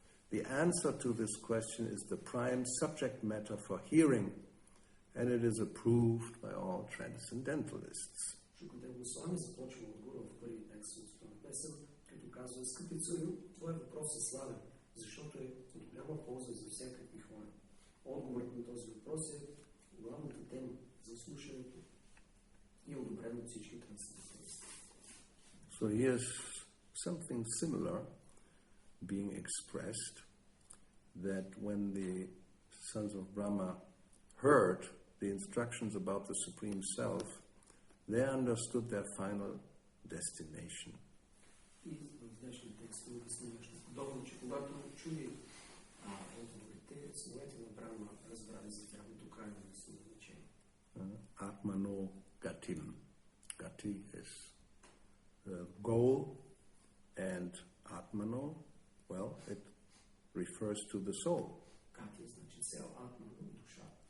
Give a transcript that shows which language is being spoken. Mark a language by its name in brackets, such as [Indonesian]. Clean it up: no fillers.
[English] The answer to this question is the prime subject matter for hearing, and it is approved by all transcendentalists. [Bulgarian] Шукадева Госвами започва отгоре в първи текст от това песен, като казва: скъпи царю, твой въпрос е славен, защото е от голяма полза за всякакви хора. Отговорът на този въпрос е главната тема за слушането и одобрен от всички трансценденталисти. [English] So here's something similar being expressed, that when the sons of Brahma heard the instructions about the Supreme Self, they understood their final destination. [Bulgarian] И в днешния текст е обяснено нещо подобно, че когато чули отговорите, синовете на Брахма разбрали за тяхното крайно назначение. [Sanskrit] Atmano Gatim. [English] Gati is the goal, and Atmano, well, it refers to the soul. [Bulgarian] Гати значи цел, Атмано душа.